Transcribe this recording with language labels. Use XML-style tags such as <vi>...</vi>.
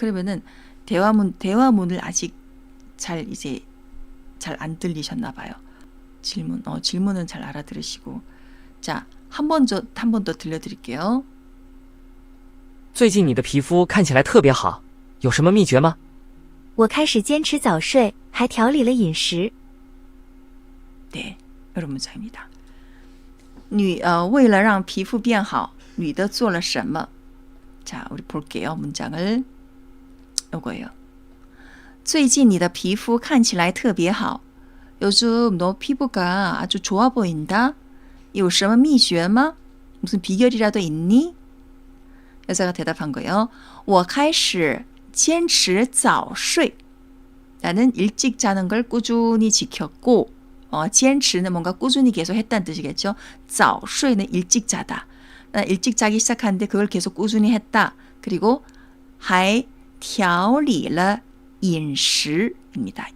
<ko>그러면은 대화문을 아직 잘 안 들리셨나 봐요. 질문은 잘 알아들으시고. 자, 한 번 더 들려드릴게요.</ko> <zh>最近你的皮肤看起来特别好，有什么秘诀吗？我开始坚持早睡，还调理了饮食。</zh> <ko>네, 이런 문장입니다.</ko> <zh>为了让皮肤变好,女的做了什么?</zh> <ko>자, 우리 볼게요. 문장을. 요거예요.</ko> <zh>最近你的皮肤看起来特别好.</zh> <ko>요즘 너 피부가 아주 좋아 보인다.</ko> <zh>有什么秘诀吗?</zh> <ko>무슨 비결이라도 있니? 여자가 대답한 거예요.</ko> <zh>我开始坚持早睡.</zh> <ko>나는 일찍 자는 걸 꾸준히 지켰고, 坚持는 뭔가 꾸준히 계속 했다는 뜻이겠죠. 早睡는 일찍 자다. 일찍 자기 시작하는데 그걸 계속 꾸준히 했다. 그리고</ko> <zh>还调理了饮食</zh> <ko>입니다.</ko>